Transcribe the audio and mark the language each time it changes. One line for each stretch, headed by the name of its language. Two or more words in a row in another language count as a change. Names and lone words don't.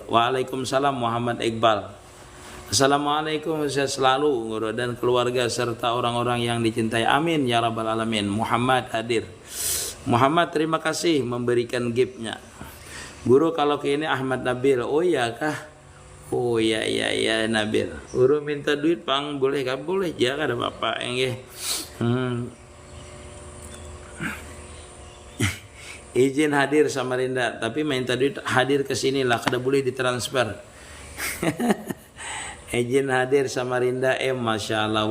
Indonesian: Waalaikumsalam Muhammad Iqbal. Assalamualaikum, sehat selalu guru dan keluarga serta orang-orang yang dicintai.
Arabic: آمين يا رب العالمين. Muhammad hadir.
Indonesian: Muhammad terima kasih memberikan gift-nya. Guru kalau ke ini Ahmad Nabil. Oh iya kah? Oh ya ya ya Nabil. Guru minta duit Bang, boleh kan? Boleh, jangan ada bapak nggih. Izin hadir Samarinda, tapi minta duit hadir ke sini lah, kada boleh ditransfer. Izin hadir Samarinda
Arabic: ما شاء الله.